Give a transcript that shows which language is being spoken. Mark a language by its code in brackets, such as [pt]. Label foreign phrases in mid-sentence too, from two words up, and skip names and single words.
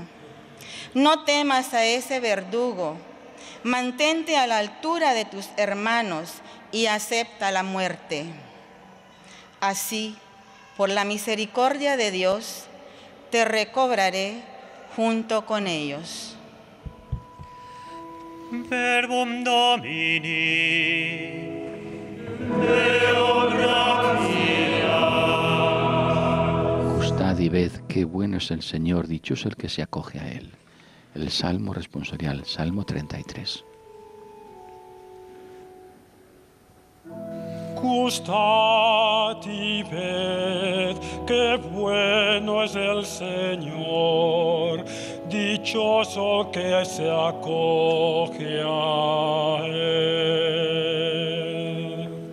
[es] No temas a ese verdugo, mantente a la altura de tus hermanos y acepta la muerte. Así, por la misericordia de Dios, te recobraré junto con ellos. [la] Verbum Domini, Deo gratia. [es] Gustad y ved qué bueno es el Señor, dichoso el que se acoge a Él. El Salmo responsorial, Salmo 33. Gustad y ved qué bueno es el Señor, dichoso que se acoge a Él.